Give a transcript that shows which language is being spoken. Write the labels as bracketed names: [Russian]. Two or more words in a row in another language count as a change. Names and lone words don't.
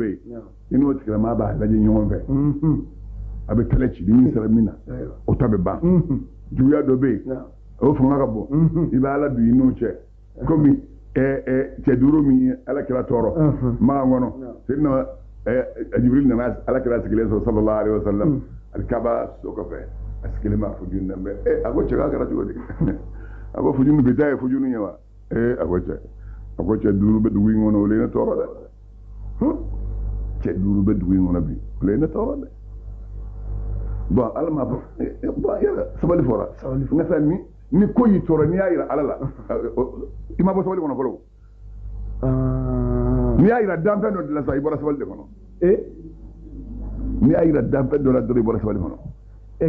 [Bambara] yen i n'o tigilamaa b'a lajɛ ɲɔgɔn fɛ a bɛ kɛlɛ ci ni sera min na o ta bɛ ban juguya dɔ bɛ yen o fanga ka bon i bɛ Ala don i n'o cɛ komi cɛ duuru min ye Alakira tɔɔrɔ Makan kɔnɔ Seydina Jibril nana Alakira sigilen sɔrɔ [Arabic] صلى الله عليه وسلم [Bambara] alikaba so kɔfɛ a sigilen b'a fujuni na a ko cɛ k'a kɛra cogo di a ko fujuni bi taa ye fujuni ye wa a ko cɛ duuru bɛ dugu in kɔnɔ olu ye ne tɔɔrɔ dɛ cɛ duuru bɛ dugu in kɔnɔ bi olu ye ne tɔɔrɔ dɛ Ala m'a fɔ yɛrɛ sabali fɔra nka sa ni ko y'i tɔɔrɔ n'i y'a yira Ala la i ma bɔ sabali kɔnɔ fɔlɔ n'i y'a yira danfɛn dɔ de la sa i bɔra sabali de kɔnɔ n'i y'a yira danfɛn dɔ la dɔrɔn i bɔra sabali kɔnɔ